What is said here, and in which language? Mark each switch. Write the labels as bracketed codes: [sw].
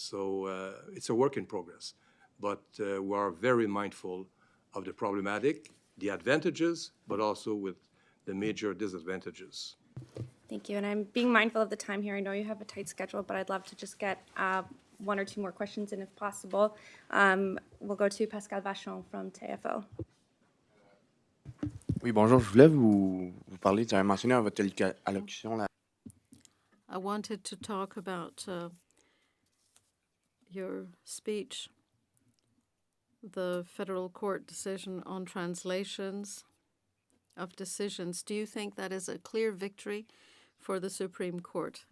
[en] So it's a work in progress, but we are very mindful of the problematic, the advantages, but also with the major disadvantages. Thank you. And I'm being mindful of the time here. I know you have a tight schedule, but I'd love to just get one or two more questions in if possible. We'll go to Pascal Vachon from TFO. [fr] Oui, bonjour. Je voulais vous parler, tu avez mentionné dans votre allocution la... [en] I wanted to talk about your speech, the federal court decision on translations of decisions. Do you think that is a clear victory for the Supreme Court?